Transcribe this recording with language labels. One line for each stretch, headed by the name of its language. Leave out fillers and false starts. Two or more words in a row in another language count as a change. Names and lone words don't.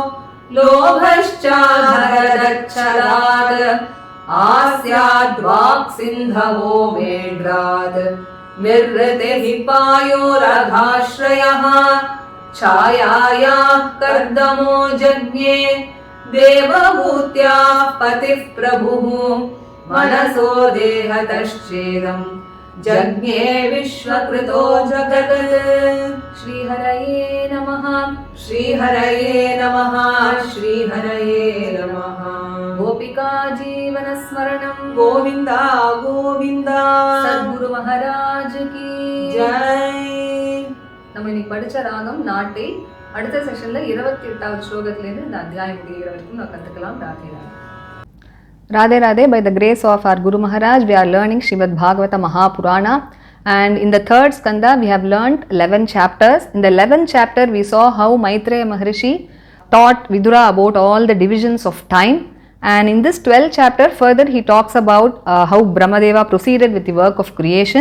Sanskrit: लोभश्चाधरदच्छलात् आस्याद्वाक्सिन्धवो मेढ्रात् निर्वृतिः पायोरघाश्रयः छायायाः कर्दमो जज्ञे देवभूत्याः पतिः प्रभुः मनसो देहतश्चेदम् जज्ञे विश्वकृतो जगत्। श्रीहरये नमः। श्रीहरये नमः। श्रीहरये नमः। गोपिका जीवनस्मरणं गोविन्दा गोविन्दा।
Hindi: सद्गुरु महाराज की जय।
Tamil: நம்ம இன்னைக்கு படிச்ச ராகம் நாட்டை அடுத்த செஷன்ல 28வது ஸ்லோகத்திலிருந்து இந்த அத்தியாயம் முடிகிற வரைக்கும் நான் கத்துக்கலாம். ராதே ராதே.
English: Radhe Radhe, by the grace of our Guru Maharaj, we are learning Srimad Bhagavata Mahapurana, and in the third skanda we have learned 11 chapters. In the 11th chapter we saw how Maitreya Maharishi taught Vidura about all the divisions of time, and in this 12th chapter further he talks about how Brahmadeva proceeded with the work of creation.